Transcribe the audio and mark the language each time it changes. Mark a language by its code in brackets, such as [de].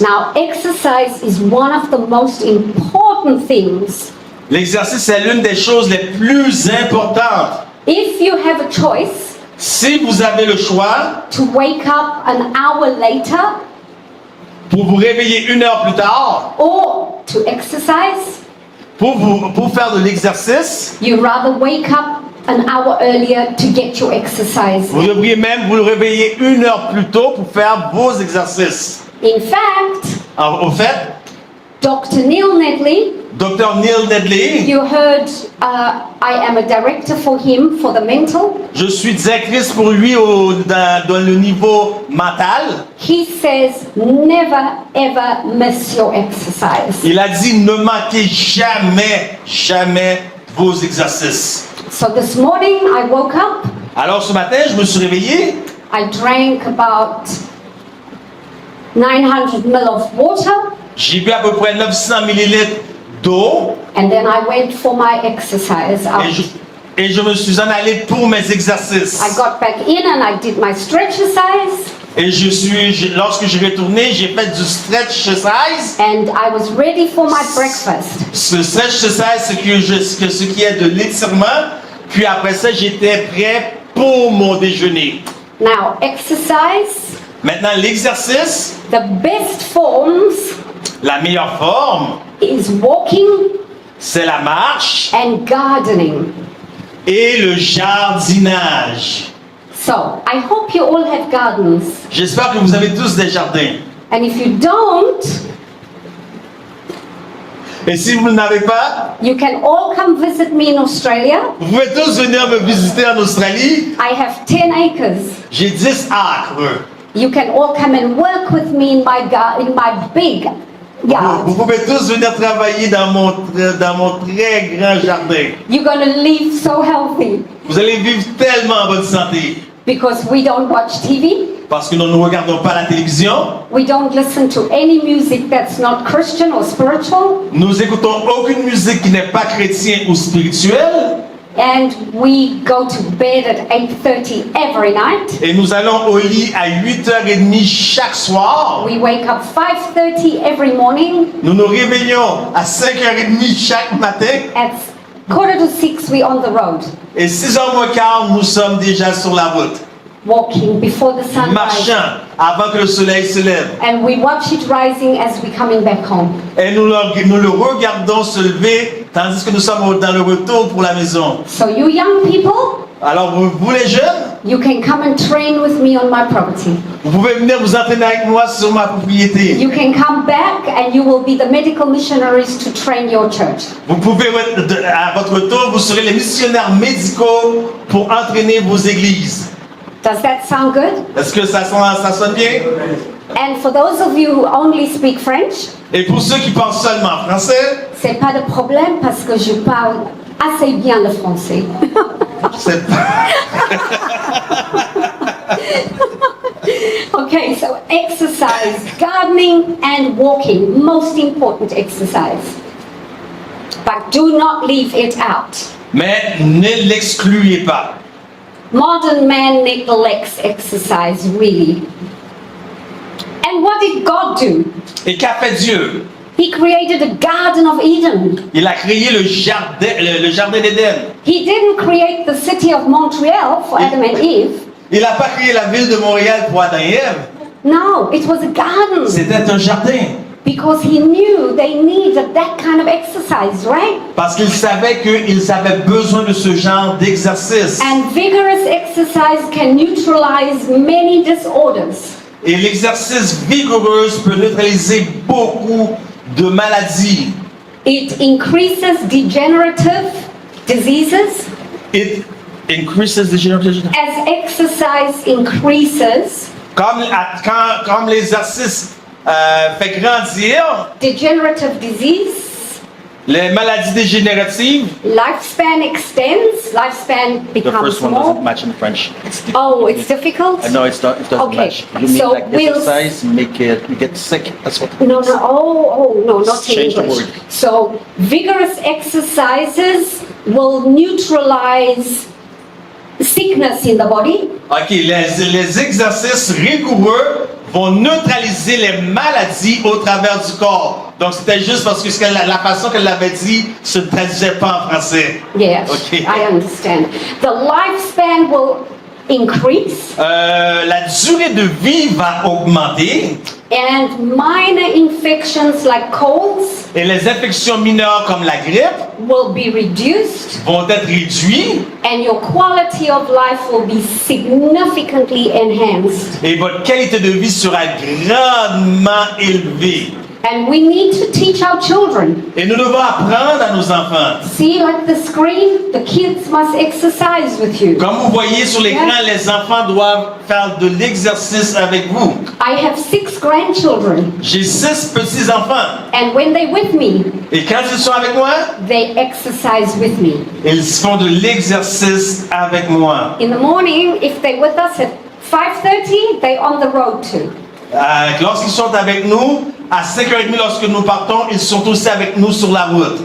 [en] Now exercise is one of the most important things. [fr] L'exercice est l'une des choses les plus importantes. [en] If you have a choice [fr] Si vous avez le choix [en] to wake up an hour later [fr] pour vous réveiller 1 heure plus tard, [en] or to exercise, [fr] pour faire de l'exercice, [en] you rather wake up an hour earlier to get your exercise. [fr] vous devriez même vous réveiller 1 heure plus tôt pour faire vos exercices. [en] In fact, [fr] Au fait, [en] Dr. Neil Nedley, [fr] Dr. Neil Nedley, [en] you heard I am a director for him for the mental. [fr] je suis directrice pour lui dans le niveau mental. [en] He says never ever miss your exercise. [fr] Il a dit ne manquez jamais vos exercices. [en] So this morning I woke up, [fr] Alors ce matin, je me suis réveillé, [en] I drank about 900 ml of water, [fr] j'ai bu à peu près 900 millilitres d'eau [en] and then I went for my exercise. [fr] et je me suis en allé pour mes exercices. [en] I got back in and I did my stretch exercise, [fr] Et lorsque je suis retourné, j'ai fait du stretch exercise. [en] and I was ready for my breakfast. [fr] Ce stretch exercise, ce qui est de l'étirement. Puis après ça, j'étais prêt pour mon déjeuner. [en] Now, exercise, [fr] Maintenant, l'exercice, [en] the best forms [fr] la meilleure forme, [en] is walking [fr] c'est la marche [en] and gardening. [fr] et le jardinage. [en] So, I hope you all have gardens. [fr] J'espère que vous avez tous des jardins. [en] And if you don't, [fr] Et si vous n'avez pas, [en] you can all come visit me in Australia. [fr] vous pouvez tous venir me visiter en Australie. [en] I have 10 acres. [fr] J'ai 10 acres. [en] You can all come and work with me in my big [fr] Vous [en] yard. [fr] pouvez tous venir travailler dans mon très grand jardin. [en] You're going to live so healthy [fr] Vous allez vivre tellement en bonne santé. [en] because we don't watch TV. [fr] Parce que nous ne regardons pas la télévision. [en] We don't listen to any music that's not Christian or spiritual. [fr] Nous écoutons aucune musique qui n'est pas chrétienne ou spirituelle. [en] and we go to bed at 8:30 every night. [fr] Et nous allons au lit à 8h30 chaque soir. [en] We wake up 5:30 every morning. [fr] Nous nous réveillons à 5h30 chaque matin. [en] At 5:45 we're on the road, [fr] Et 6h moins quart, nous sommes déjà sur la route. [en] walking before the sun rises. [fr] Marchant avant que le soleil se lève. [en] And we watch it rising as we're coming back home. [fr] Et nous le regardons se lever tandis que nous sommes dans le retour pour la maison. [en] So you young people, [fr] Alors vous les jeunes, [en] you can come and train with me on my property. [fr] vous pouvez venir vous entraîner avec moi sur ma propriété. [en] You can come back and you will be the medical missionaries to train your church. [fr] Vous pouvez, à votre retour, vous serez les missionnaires médicaux pour entraîner vos églises. [en] Does that sound good? [fr] Est-ce que ça sonne bien? [en] And for those of you who only speak French, [fr] Et pour ceux qui parlent seulement français, c'est pas de problème parce que je parle assez bien le français. c'est [en] Okay, so exercise, gardening and walking, most important exercise. But do not leave it out. [fr] Mais ne l'excluez pas. [en] Modern man neglects exercise, really. And what did God do? [fr] Et qu'a fait Dieu? [en] He created a Garden of Eden. [fr] Il a créé le jardin d'Éden. [en] He didn't create the city of Montreal for Adam and Eve. [fr] Il n'a pas créé la ville de Montréal pour Adam et Ève. [en] No, it was a garden. [fr] C'était un jardin. [en] Because he knew they needed that kind of exercise, right? [fr] Parce qu'il savait qu'ils avaient besoin de ce genre d'exercice. [en] And vigorous exercise can neutralize many disorders. [fr] Et l'exercice vigoureux peut neutraliser beaucoup de maladies. [en] It increases degenerative diseases. It increases degeneration. As exercise increases, [fr] Comme l'exercice fait grandir [en] degenerative disease, [fr] les maladies dégénératives. [en] lifespan extends, lifespan The becomes first one doesn't more. match in French. Oh, it's difficult? No, it doesn't Okay, match. You mean so like we'll- exercise, you get sick. That's what it No, means. no, no, not in Change the English. word. So vigorous exercises will neutralize sickness in the body. [fr] Ok, les exercices rigoureux vont neutraliser les maladies au travers du corps. Donc c'était juste parce que la façon qu'elle l'avait dit se traduisait pas en français. [en] Yes, Okay. I understand. The lifespan will increase [fr] La durée de vie va augmenter [en] and minor infections like colds [fr] et les infections mineures comme la grippe [en] will be reduced [fr] vont être réduites [en] and your quality of life will be significantly enhanced. [fr] et votre qualité de vie sera grandement élevée. [en] And we need to teach our children. [fr] Et nous devons apprendre à nos enfants. [en] See, like the screen, the kids must exercise with you. [fr] Comme vous voyez sur l'écran, les enfants doivent faire de l'exercice avec vous. [en] I have 6 grandchildren, [fr] J'ai 6 petits-enfants. [en] and when they're with me, [fr] Et quand ils sont avec moi, [en] they exercise with me. [fr] ils font de l'exercice avec moi. [en] In the morning, if they're with us at 5:30, they're on the road too. [fr] Lorsqu'ils sont avec nous, à 5h30 lorsque nous partons, ils sont aussi avec nous sur la route.